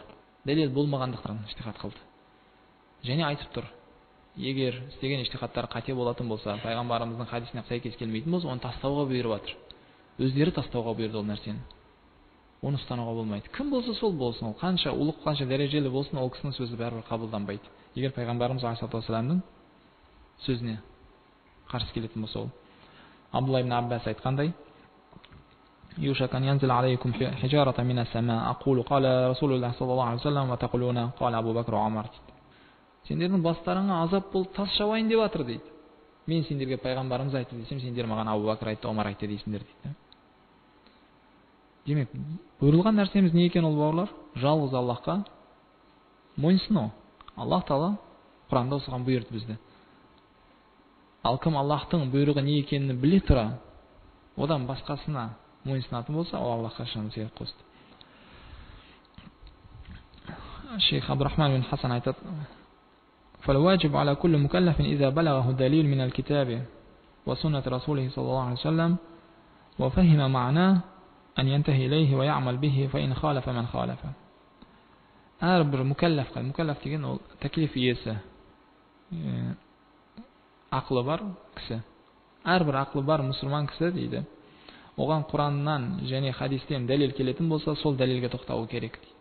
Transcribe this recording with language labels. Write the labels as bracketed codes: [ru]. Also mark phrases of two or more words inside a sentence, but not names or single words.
[kk] Дәлел болмағандықтан иштихад қылды. Және айтып тұр, егер істеген иштихадтар қате болатын болса, пайғамбарымыздың хадисіне сәйкес келмейтін болса, оны тастауға бұйырып жатыр. Өздері тастауға бұйырды ол нәрсені. Оны ұстануға болмайды. Кім болса сол болсын, ол қанша ұлық, қанша дәрежелі болсын, ол кісінің сөзі бәрібір қабылданбайды. Егер пайғамбарымыз алейхиссаламның сөзіне қарсы келетін болса ол. Абдулла ибн Аббас айтқандай, [ar] يوشك أن ينزل عليكم حجارة من السماء أقول قال رسول الله صلى الله عليه وسلم وتقولون قال أبو بكر وعمر. [kk] Сендердің бастарыңа азап болып тас жауайын деп жатыр дейді. Мен сендерге пайғамбарымыз айтты десем, сендер маған Абу Бәкір айтты, Омар айтты дейсіңдер дейді. Демек, бұйырылған нәрсеміз не екен ол бауырлар? Жалғыз Аллахқа мойынсыну. Аллах Тағала Құранда осыған бұйырды бізді. Ал кім Аллахтың бұйрығы не екенін біле тұра, одан басқасына мойынсынатын болса, ол Аллахқа шын серік қосты. Шейх Абдурахман бин Хасан айтады: [ar] فالواجب على كل مكلف إذا بلغه دليل من الكتاب وسنة رسوله صلى الله عليه وسلم وفهم معناه أن ينتهي إليه ويعمل به فإن خالف من خالف. [kk] әрбір мукаллаф деген ол тәклиф иесі, ақылы бар кісі. Әрбір ақылы бар мұсылман кісі дейді, оған Құраннан және хадистен дәлел келетін болса, сол дәлелге тоқтауы керек дейді.